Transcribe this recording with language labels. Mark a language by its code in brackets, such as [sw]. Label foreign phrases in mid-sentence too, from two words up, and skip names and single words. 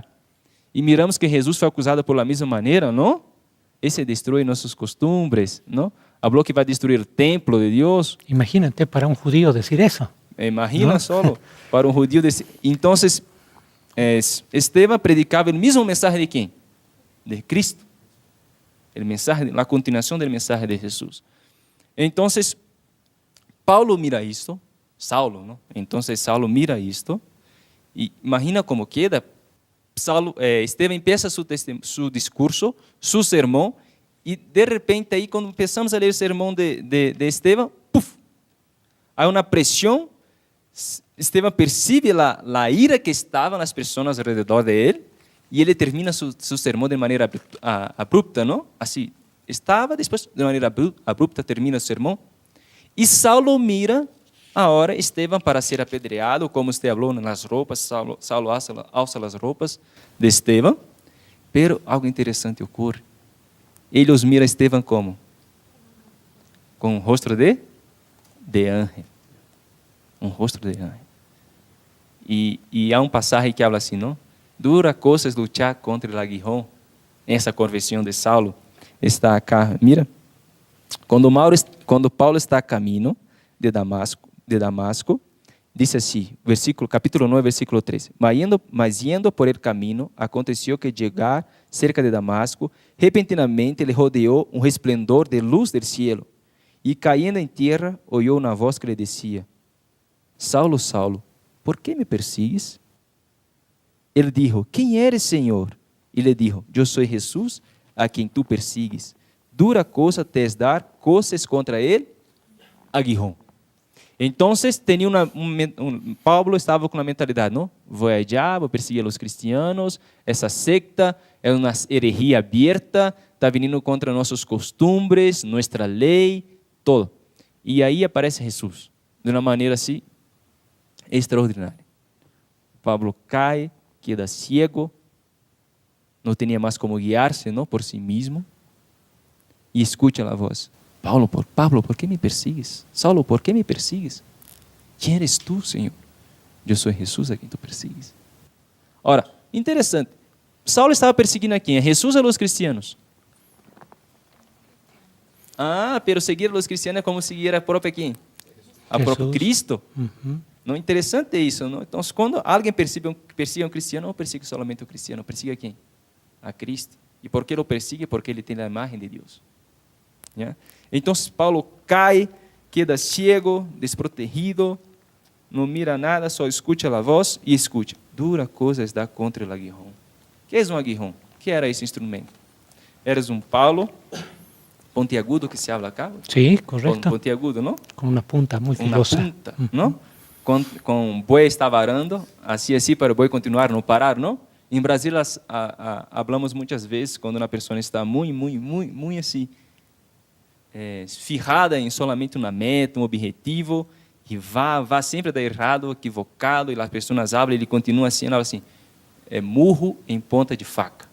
[pt] E miramos que Jesus foi acusado por la mesma maneira, não? Esse destrói nossas costumbres, não? Falou que vai destruir o templo de Deus. Imagínate para um judío dizer isso. Imagina ¿no? solo para um judío dizer. Então, Estevão predicava o mesmo mensagem de quem? De Cristo. [es] El mensaje, la continuación del mensaje de Jesús. Entonces, Paulo mira esto, Saulo, ¿no? Entonces, Saulo mira esto y imagina cómo queda. Esteban empieza su discurso, su sermón, y de repente ahí cuando empezamos a leer el sermón de Esteban, ¡puf! Hay una presión. Esteban percibe la ira que estaban las personas alrededor de él. [pt] E ele termina seu sermão de maneira abrupta, não? Assim, estava, depois, de maneira abrupta, termina o sermão. [es] E Saulo mira Ahora Esteban, para ser apedreado, como usted habló en las ropas, Saulo alza las ropas de Esteban, pero algo interesante ocurre. Ellos mira a Esteban como? Con un rostro de ángel. Un rostro de ángel. Y há pasaje que habla así, ¿no? Dura cosa es luchar contra el aguijón. Esa conversión de Saulo está acá. Mira, [pt] quando Paulo está a caminho de Damasco, diz assim, capítulo 9, versículo 13. [es] Mas yendo por el camino, aconteció que llegar cerca de Damasco, repentinamente le rodeó un resplendor de luz del cielo, y cayendo en tierra, oyó una voz que le decía, Saulo, Saulo, ¿por qué me persigues? Ele dijo, ¿quién eres, Señor? Y le dijo, yo soy Jesús, a quien tú persigues. Dura cosa te es dar coces contra el aguijón. [pt] Entonces Pablo estava com a mentalidade, não? Vou allá, vou perseguir os cristianos, essa secta é uma herejia aberta, está vindo contra nossos costumbres, nossa lei, todo. E aí aparece Jesus, de uma maneira assim extraordinária. Pablo cai, [es] queda ciego, [pt] não tinha mais como guiar-se, não, por si mesmo, e escuta a voz. [es] Pablo, ¿por qué me persigues? Saulo, ¿por qué me persigues? ¿Quién eres tú, Señor? Yo soy Jesús a quien tú persigues. [pt] Ora, interessante. Saulo estava perseguindo a quem? A Jesus ou [es] a los cristianos? [pt] Ah, [es] pero seguir a los cristianos [pt] é como seguir a própria quem? A próprio Cristo. Não, interessante isso, não? Então, quando alguém persiga um cristiano, não persigue somente o cristiano, persigue a quem? A Cristo. E por que [es] lo persigue? [pt] Porque ele tem a imagem de Deus. [en] Yeah? [pt] Então Paulo cai, [es] queda ciego, [pt] desprotegido, não mira nada, só escuta a voz e escuta. Dura coisa es dar contra o aguijón. Que é um aguijón? Que era esse instrumento? Era um palo pontiagudo que [es] se habla acá? Sí, correcto. Pontiagudo, ¿no? Con una punta muy filosa. Una punta, ¿no? [pt] Com boi estava arando, assim para o boi continuar, não parar, não? Em Brasil, hablamos muitas vezes quando uma pessoa está muito assim, fijada em solamente uma meta, um objetivo, e vai sempre dar errado, equivocado, e as pessoas hablam, ele continua assim, é murro em ponta de faca.